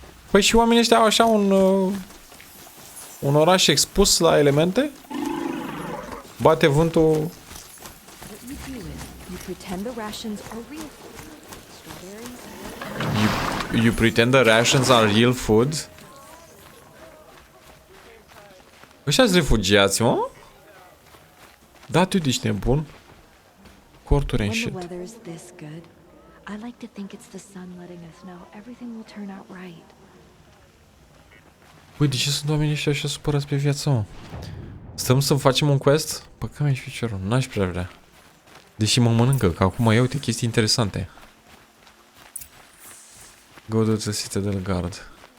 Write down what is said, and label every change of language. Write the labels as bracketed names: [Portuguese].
[Romanian] Păi și oamenii ăștia au așa un oraș expus la elemente? Bate vântul. [English] What you do is you pretend the rations are real food. Strawberries. You pretend the rations are real food? [Romanian] Ăștia-s refugiați, mă? Da, tu ești nebun. Corturi and [English] When the shit. weather's this good, I like to think it's the sun letting us know everything will turn out right. [Romanian] Păi, de ce sunt oamenii ăștia așa supărați pe viața, mă? Stăm să facem un quest? Păcă mi-și piciorul, n-aș prea vrea. Deși mă mănâncă, că acum ia uite chestii interesante. [English] Go to the Citadel Guard.